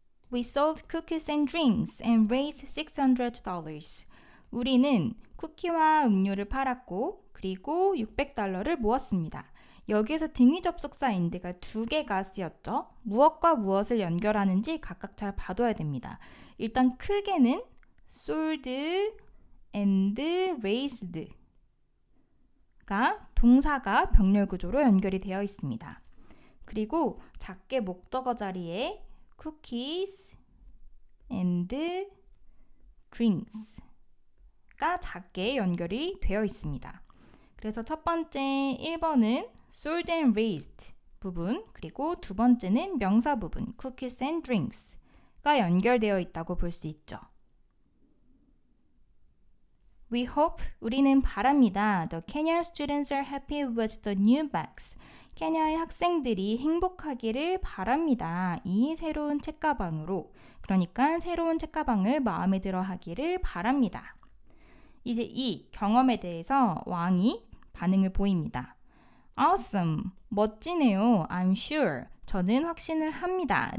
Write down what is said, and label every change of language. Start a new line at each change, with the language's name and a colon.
English: We sold cookies and drinks and raised $600.
Korean: 우리는 쿠키와 음료를 팔았고 그리고 $600를 모았습니다. 여기에서 등위 접속사 ind가 두 개가 쓰였죠. 무엇과 무엇을 연결하는지 각각 잘 봐둬야 됩니다. 일단 크게는 sold and raised가 동사가 병렬 구조로 연결이 되어 있습니다. 그리고 작게 목적어 자리에 cookies and drinks가 작게 연결이 되어 있습니다. 그래서 첫 번째 1번은 sold and raised 부분, 그리고 두 번째는 명사 부분 cookies and drinks가 연결되어 있다고 볼 수 있죠.
English: We hope,
Korean: 우리는 바랍니다.
English: The Kenyan students are happy with the new bags.
Korean: 케냐의 학생들이 행복하기를 바랍니다. 이 새로운 책가방으로, 그러니까 새로운 책가방을 마음에 들어 하기를 바랍니다. 이제 이 경험에 대해서 왕이 반응을 보입니다.
English: Awesome,
Korean: 멋지네요.
English: I'm sure,
Korean: 저는 확신을 합니다.